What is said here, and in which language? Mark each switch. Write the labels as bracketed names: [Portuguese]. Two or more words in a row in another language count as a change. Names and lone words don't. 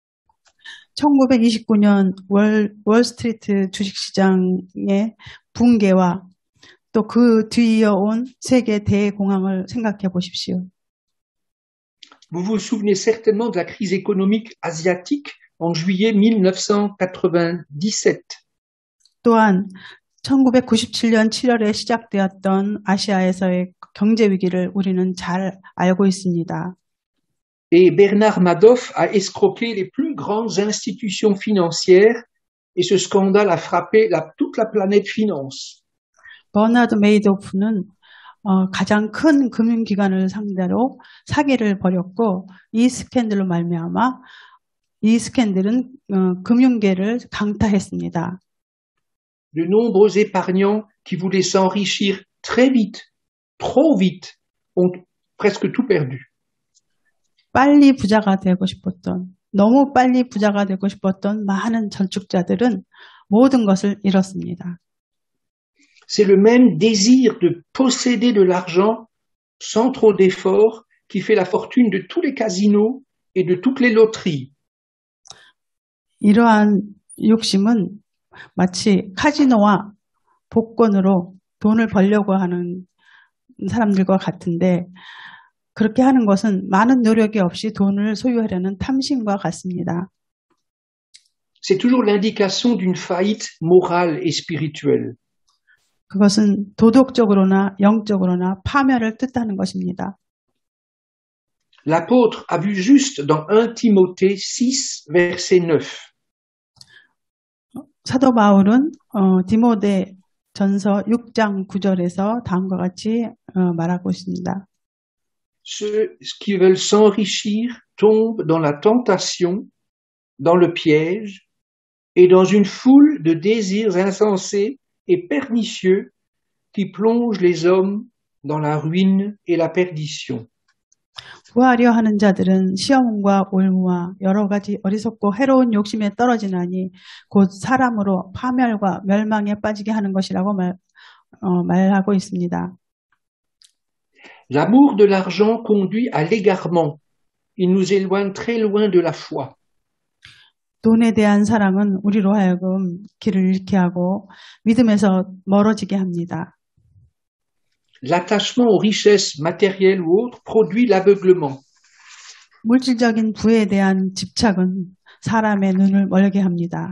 [Korean] 1929년 월스트리트 주식시장의 붕괴와 또 그 뒤이어온 세계 대공황을 생각해 보십시오. [French] Vous vous souvenez certainement de la crise économique asiatique en juillet 1997. [Korean] 또한 1997년 7월에 시작되었던 아시아에서의 경제 위기를 우리는 잘 알고 있습니다. [French] Et Bernard Madoff a escroqué les plus grandes institutions financières et ce scandale a frappé toute la planète finance. [Korean] 버나드 메이도프는 가장 큰 금융기관을 상대로 사기를 벌였고 이 스캔들로 말미암아 이 스캔들은 금융계를 강타했습니다. [French] De nombreux épargnants qui voulaient s'enrichir très vite, trop vite, ont presque tout perdu. [Korean] 빨리 부자가 되고 싶었던, 너무 빨리 부자가 되고 싶었던 많은 저축자들은 모든 것을 잃었습니다. [French] C'est le même désir de posséder de l'argent sans trop d'efforts qui fait la fortune de tous les casinos et de toutes les loteries. [Korean] 이러한 욕심은 마치 카지노와 복권으로 돈을 벌려고 하는 사람들과 같은데 그렇게 하는 것은 많은 노력이 없이 돈을 소유하려는 탐심과 같습니다. [French] C'est toujours l'indication d'une faillite morale et spirituelle. [Korean] 그것은 도덕적으로나 영적으로나 파멸을 뜻하는 것입니다. [French] L'apôtre a vu juste dans 1 Timothée 6, verset 9. [Korean] 사도 바울은 디모데 전서 6장 9절에서 다음과 같이 말하고 있습니다. [French] Ceux qui veulent s'enrichir tombent dans la tentation, dans le piège et dans une foule de désirs insensés et pernicieux qui plongent les hommes dans la ruine et la perdition. [Korean] 구하려 하는 자들은 시험과 올무와 여러 가지 어리석고 해로운 욕심에 떨어지나니 곧 사람으로 파멸과 멸망에 빠지게 하는 것이라고 말하고 있습니다. [French] L'amour de l'argent conduit à l'égarement. Il nous éloigne très loin de la foi. [Korean] 돈에 대한 사랑은 우리로 하여금 길을 잃게 하고 믿음에서 멀어지게 합니다. [French] L'attachement aux richesses matérielles ou autres produit l'aveuglement. [Korean] 물질적인 부에 대한 집착은 사람의 눈을 멀게 합니다.